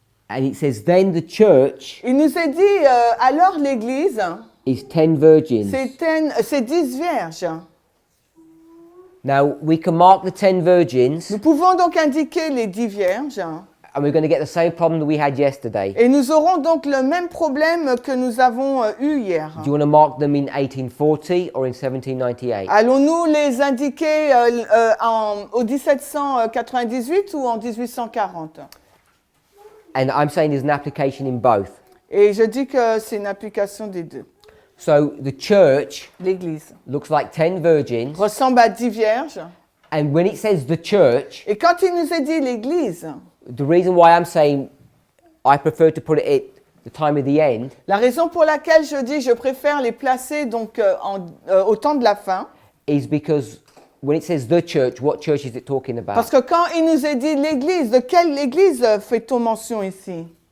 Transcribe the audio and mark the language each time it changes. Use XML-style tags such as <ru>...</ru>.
<en>And it says then the church</en> <fr>Il nous est dit alors l'Église,</fr> <en>is 10 virgins.</en> <fr>c'est 10 vierges.</fr> <en>Now, we can mark the 10 virgins</en> <fr>Nous pouvons donc indiquer les 10 vierges</fr> <en>And we're going to get the same problem that we had yesterday.</en> <fr>Et nous aurons donc le même problème que nous avons eu hier.</fr> <en>Do you want to mark them in 1840 or in 1798?</en> <fr>Allons-nous les indiquer au 1798 ou en 1840?</fr> <en>And I'm saying there's an application in both.</en> <fr>Et je dis que c'est une application des deux.</fr> <en>So the church</en> <fr>L'Église</fr> <en>looks like 10 virgins.</en> <fr>ressemble à 10 vierges.</fr> <en>And when it says the church,</en> <fr>Et quand il nous est dit l'Église,</fr> <en>the reason why I'm saying I prefer to put it at the time of the end</en> <fr>la raison pour laquelle je dis je préfère les placer donc au temps de la fin,</fr> <en>is because when it says the church, what church is it talking about?</en> <fr>parce que quand il nous est dit l'Église, de quelle Église fait-on mention ici?</fr>